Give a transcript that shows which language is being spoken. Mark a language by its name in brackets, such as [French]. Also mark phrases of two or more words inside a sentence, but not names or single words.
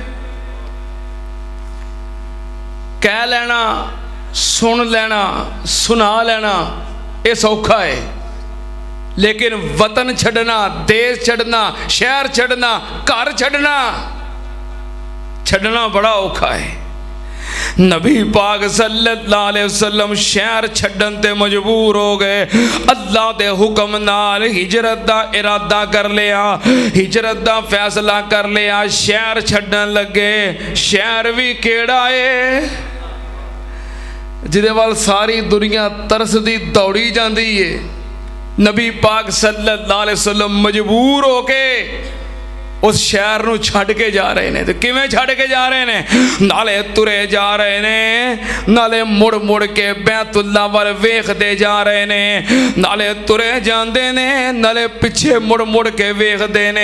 [Punjabi] ਕਹਿ ਲੈਣਾ, ਸੁਣ ਲੈਣਾ, ਸੁਣਾ ਲੈਣਾ ਯੇ ਸੌਖਾ ਹੈ, ਲੇਕਿਨ ਵਤਨ ਛੱਡਣਾ, ਦੇਸ਼ ਛੱਡਣਾ, ਸ਼ਹਿਰ ਛੱਡਣਾ, ਘਰ ਛੱਡਣਾ ਛੱਡਣਾ ਬੜਾ ਔਖਾ ਹੈ। ਨਬੀ ਪਾਕ [Arabic] صلى الله عليه وسلم [Punjabi] ਸ਼ਹਿਰ ਛੱਡਣ ਤੇ ਮਜਬੂਰ ਹੋ ਗਏ। ਅੱਲਾਹ ਦੇ ਹੁਕਮ ਨਾਲ ਹਿਜਰਤ ਦਾ ਇਰਾਦਾ ਕਰ ਲਿਆ, ਹਿਜਰਤ ਦਾ ਫ਼ੈਸਲਾ ਕਰ ਲਿਆ, ਸ਼ਹਿਰ ਛੱਡਣ ਲੱਗੇ। ਸ਼ਹਿਰ ਭੀ ਕਿਹੜਾ ਹੈ ਜਿਹਦੇ ਵੱਲ ਸਾਰੀ ਦੁਨੀਆ ਤਰਸਦੀ ਦੌੜੀ ਜਾਤੀ ਹੈ। ਨਬੀ ਪਾਕ [Arabic] صلى الله عليه وسلم [Punjabi] ਮਜਬੂਰ ਹੋਕੇ ਉਸ ਸ਼ਹਿਰ ਨੂੰ ਛੱਡ ਕੇ ਜਾ ਰਹੇ ਹੈਂ। ਤੋ ਕਿਵੇਂ ਛੱਡ ਕੇ ਜਾ ਰਹੇ ਹੈਂ? ਨਾਲੇ ਤੁਰੇ ਜਾ ਰਹੇ ਹੈਂ, ਨਾਲੇ ਮੁੜ ਮੁੜ ਕੇ ਬੈਤੁੱਲਾ ਵੱਲ ਵੇਖਦੇ ਜਾ ਰਹੇ ਹੈਂ। ਨਾਲੇ ਤੁਰੇ ਜਾਂਦੇ ਨੇ, ਨਾਲੇ ਪਿੱਛੇ ਮੁੜ ਮੁੜ ਕੇ ਵੇਖਦੇ ਨੇ।